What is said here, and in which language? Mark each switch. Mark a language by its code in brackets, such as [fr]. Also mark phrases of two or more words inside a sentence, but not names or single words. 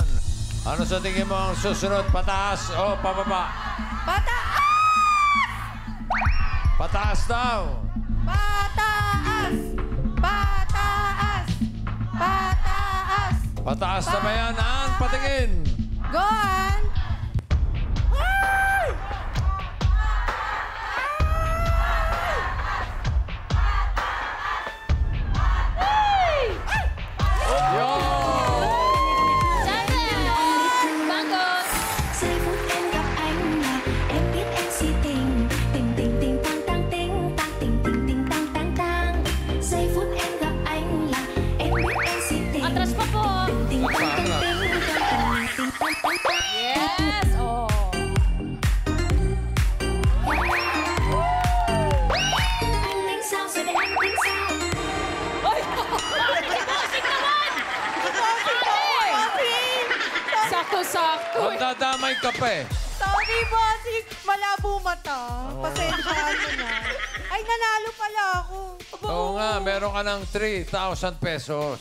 [tl] Ano sa tingin mo ang susunod? Pataas o pababa? Pataas! Pataas daw. Pataas! Pataas! Pataas! Pataas na ba yan? Ang patingin. [en] Go on! Yo! Mangoes! [vi] Giây phút em gặp anh là em biết em si tình tình tình tình tang tang ting tang tình tình tình tang tang tang. Giây phút em gặp anh là em biết em si tình [tl] Atras pa po! [vi] tình tang tang ting tang tình tình tang tang tang. [en] Yes! Oh. [vi] Anh tính sao rồi để anh tính sao? [tl] Ay! Sakto-sakto. Magdadamay ka pa eh. Sorry, bossing. Malabo mata. Pasensyahan mo na. Ay, nanalo pala ako. Oo nga, meron ka ng 3,000 pesos.